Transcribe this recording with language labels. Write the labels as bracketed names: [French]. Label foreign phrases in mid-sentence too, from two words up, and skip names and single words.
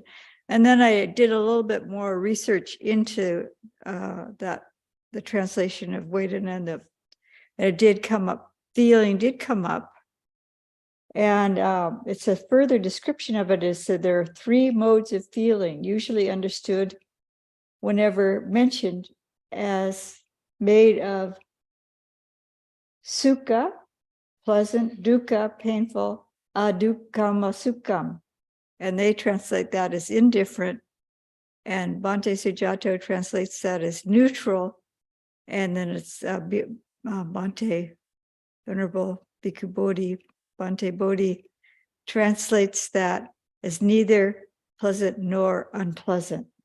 [English] And then I did a little bit more research into the translation of Vedana, and it did come up, feeling did come up. And it's a further description of it is that there are 3 modes of feeling, usually understood whenever mentioned as made of sukha, pleasant, dukkha, painful, [Pali] adukkama sukham. [English] And they translate that as indifferent. And Bhante Sujato translates that as neutral. And then it's Bhante, Venerable Bhikkhu Bodhi, Bhante Bodhi translates that as neither pleasant nor unpleasant.